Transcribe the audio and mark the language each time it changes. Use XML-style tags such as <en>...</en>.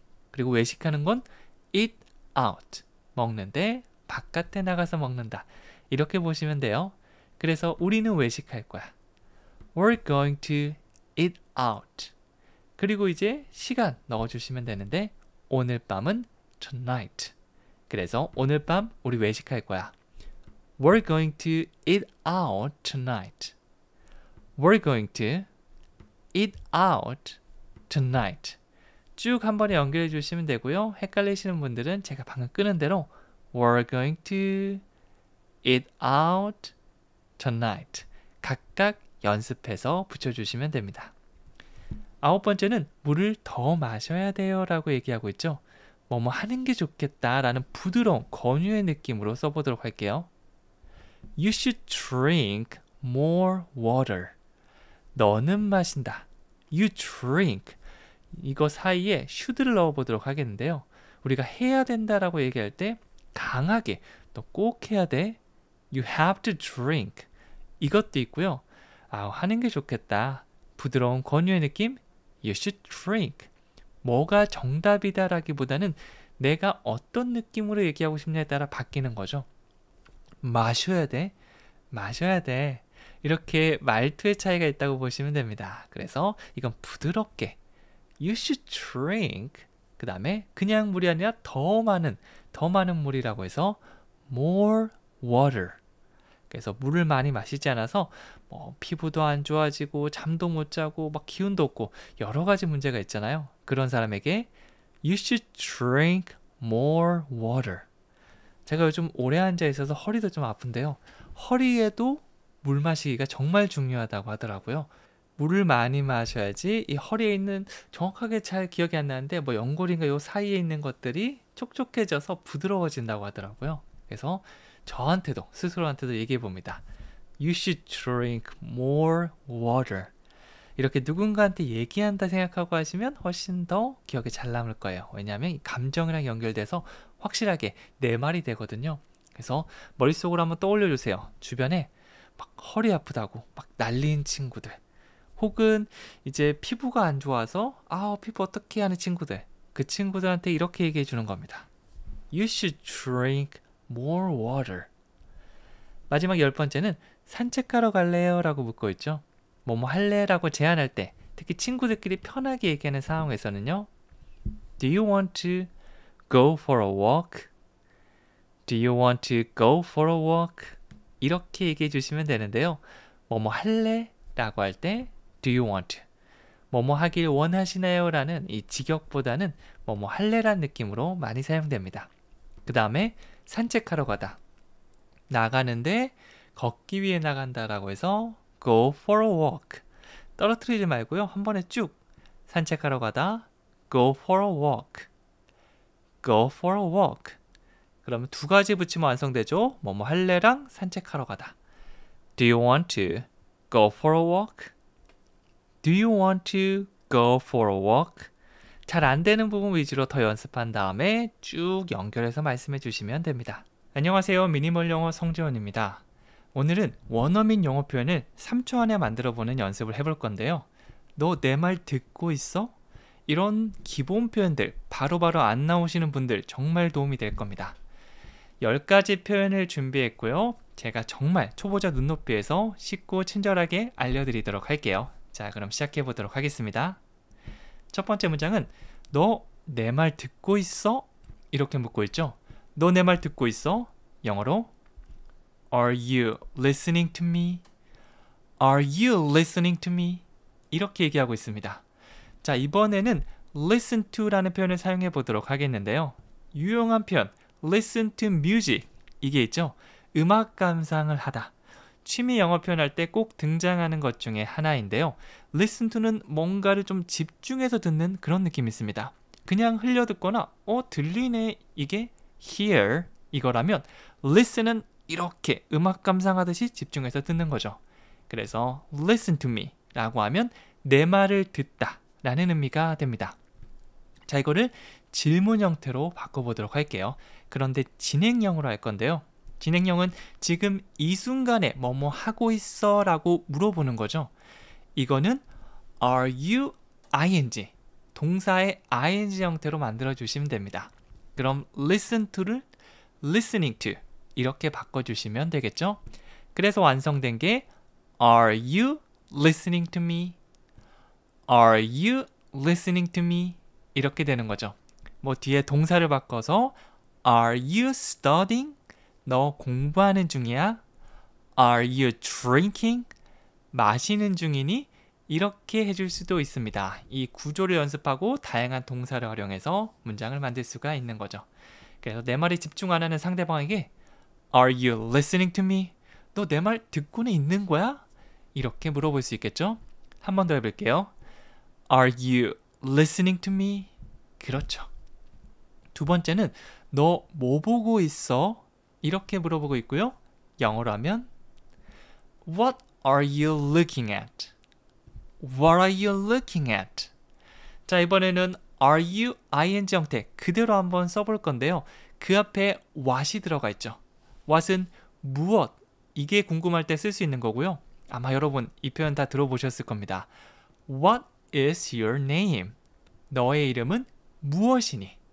<ko>그리고 외식하는 건 eat out 먹는데 바깥에 나가서 먹는다. 이렇게 보시면 돼요. 그래서 우리는 외식할 거야.</ko> <en>We're going to eat out.</en> <ko>그리고 이제 시간 넣어주시면 되는데 오늘 밤은 tonight. 그래서 오늘 밤 우리 외식할 거야.</ko> <en>We're going to eat out tonight. We're going to eat out tonight.</en> <ko>쭉 한 번에 연결해 주시면 되고요. 헷갈리시는 분들은 제가 방금 끄는 대로</ko> <en>We're going to eat out tonight.</en> <ko>각각 연습해서 붙여주시면 됩니다. 9번째는 물을 더 마셔야 돼요 라고 얘기하고 있죠. 뭐뭐 하는 게 좋겠다 라는 부드러운 권유의 느낌으로 써보도록 할게요.</ko> <en>You should drink more water.</en> <ko>너는 마신다.</ko> <en>You drink.</en> <ko>이거 사이에 should를 넣어보도록 하겠는데요. 우리가 해야 된다라고 얘기할 때 강하게 너 꼭 해야 돼.</ko> <en>You have to drink.</en> <ko>이것도 있고요. 하는 게 좋겠다. 부드러운 권유의 느낌.</ko> <en>You should drink.</en> <ko>뭐가 정답이다라기보다는 내가 어떤 느낌으로 얘기하고 싶냐에 따라 바뀌는 거죠. 마셔야 돼. 마셔야 돼. 이렇게 말투의 차이가 있다고 보시면 됩니다. 그래서 이건 부드럽게</ko> <en>You should drink.</en> <ko>그 다음에 그냥 물이 아니라 더 많은 물이라고 해서 more water. 그래서 물을 많이 마시지 않아서 피부도 안 좋아지고 잠도 못 자고 막 기운도 없고 여러 가지 문제가 있잖아요. 그런 사람에게</ko> <en>You should drink more water.</en> <ko>제가 요즘 오래 앉아 있어서 허리도 좀 아픈데요. 허리에도 물 마시기가 정말 중요하다고 하더라고요. 물을 많이 마셔야지 이 허리에 있는 정확하게 잘 기억이 안 나는데 연골인가 요 사이에 있는 것들이 촉촉해져서 부드러워진다고 하더라고요. 그래서 저한테도 스스로한테도 얘기해 봅니다.</ko> <en>You should drink more water.</en> <ko>이렇게 누군가한테 얘기한다 생각하고 하시면 훨씬 더 기억에 잘 남을 거예요. 왜냐하면 이 감정이랑 연결돼서 확실하게 내 말이 되거든요. 그래서 머릿속으로 한번 떠올려 주세요. 주변에 막 허리 아프다고 막 난리인 친구들, 혹은 이제 피부가 안 좋아서 피부 어떻게 하는 친구들, 그 친구들한테 이렇게 얘기해 주는 겁니다.</ko> <en>You should drink more water.</en> <ko>마지막 10번째는 산책하러 갈래요? 라고 묻고 있죠. 뭐뭐 할래? 라고 제안할 때, 특히 친구들끼리 편하게 얘기하는 상황에서는요.</ko> <en>Do you want to go for a walk? Do you want to go for a walk?</en> <ko>이렇게 얘기해 주시면 되는데요. 뭐뭐 할래? 라고 할 때</ko> <en>Do you want to?</en> <ko>뭐뭐 하길 원하시나요? 라는 이 직역보다는 뭐뭐 할래란 느낌으로 많이 사용됩니다. 그 다음에 산책하러 가다. 나가는데 걷기 위해 나간다라고 해서</ko> <en>go for a walk.</en> <ko>떨어뜨리지 말고요. 한 번에 쭉 산책하러 가다.</ko> <en>Go for a walk. Go for a walk.</en> <ko>그러면 두 가지 붙이면 완성되죠. 뭐뭐 할래랑 산책하러 가다.</ko> <en>Do you want to go for a walk? Do you want to go for a walk?</en> <ko>잘 안 되는 부분 위주로 더 연습한 다음에 쭉 연결해서 말씀해 주시면 됩니다. 안녕하세요. 미니멀 영어 성재원입니다. 오늘은 원어민 영어 표현을 3초 안에 만들어 보는 연습을 해볼 건데요. 너 내 말 듣고 있어? 이런 기본 표현들 바로바로 안 나오시는 분들 정말 도움이 될 겁니다. 10가지 표현을 준비했고요. 제가 정말 초보자 눈높이에서 쉽고 친절하게 알려드리도록 할게요. 자, 그럼 시작해 보도록 하겠습니다. 첫 번째 문장은 너 내 말 듣고 있어? 이렇게 묻고 있죠. 너 내 말 듣고 있어? 영어로</ko> <en>Are you listening to me? Are you listening to me?</en> <ko>이렇게 얘기하고 있습니다. 자, 이번에는 listen to라는 표현을 사용해 보도록 하겠는데요. 유용한 표현</ko> <en>listen to music</en> <ko>이게 있죠. 음악 감상을 하다. 취미 영어 표현할 때 꼭 등장하는 것 중에 하나인데요. listen to는 뭔가를 좀 집중해서 듣는 그런 느낌이 있습니다. 그냥 흘려듣거나 들리네 이게 hear 이거라면 listen은 이렇게 음악 감상하듯이 집중해서 듣는 거죠. 그래서</ko> <en>listen to me</en> <ko>라고 하면 내 말을 듣다 라는 의미가 됩니다. 자, 이거를 질문 형태로 바꿔보도록 할게요. 그런데 진행형으로 할 건데요. 진행형은 지금 이 순간에 뭐뭐 하고 있어 라고 물어보는 거죠. 이거는 are you ing 동사의 ing 형태로 만들어 주시면 됩니다. 그럼 listen to를 listening to 이렇게 바꿔주시면 되겠죠. 그래서 완성된 게</ko> <en>Are you listening to me? Are you listening to me?</en> <ko>이렇게 되는 거죠. 뭐 뒤에 동사를 바꿔서</ko> <en>Are you studying?</en> <ko>너 공부하는 중이야?</ko> <en>Are you drinking?</en> <ko>마시는 중이니? 이렇게 해줄 수도 있습니다. 이 구조를 연습하고 다양한 동사를 활용해서 문장을 만들 수가 있는 거죠. 그래서 내 말에 집중 안 하는 상대방에게</ko> <en>Are you listening to me?</en> <ko>너 내 말 듣고는 있는 거야? 이렇게 물어볼 수 있겠죠? 한 번 더 해볼게요.</ko> <en>Are you listening to me?</en> <ko>그렇죠. 두 번째는 너 뭐 보고 있어? 이렇게 물어보고 있고요. 영어로 하면</ko> <en>What are you looking at? What are you looking at?</en> <ko>자, 이번에는 are you ing 형태 그대로 한번 써볼 건데요. 그 앞에 what이 들어가 있죠. what은 무엇 이게 궁금할 때 쓸 수 있는 거고요. 아마 여러분 이 표현 다 들어보셨을 겁니다.</ko> <en>What is your name?</en> <ko>너의 이름은 무엇이니?</ko>